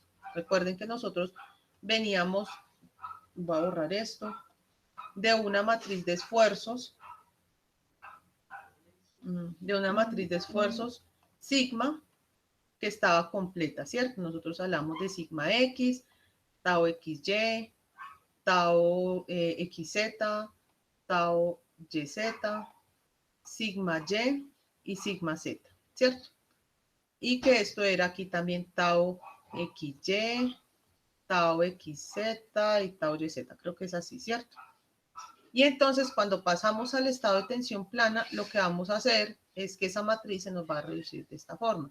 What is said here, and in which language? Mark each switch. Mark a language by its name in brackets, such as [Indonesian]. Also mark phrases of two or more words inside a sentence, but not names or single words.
[Spanish] Recuerden que nosotros veníamos, voy a borrar esto, de una matriz de esfuerzos, sigma, que estaba completa, ¿cierto? Nosotros hablamos de sigma X, tau XY, tau XZ, tau YZ, sigma Y y sigma Z, ¿cierto? Y que esto era aquí también tau XY, tau XZ y tau YZ, creo que es así, ¿cierto? Y entonces cuando pasamos al estado de tensión plana, lo que vamos a hacer es que esa matriz se nos va a reducir de esta forma.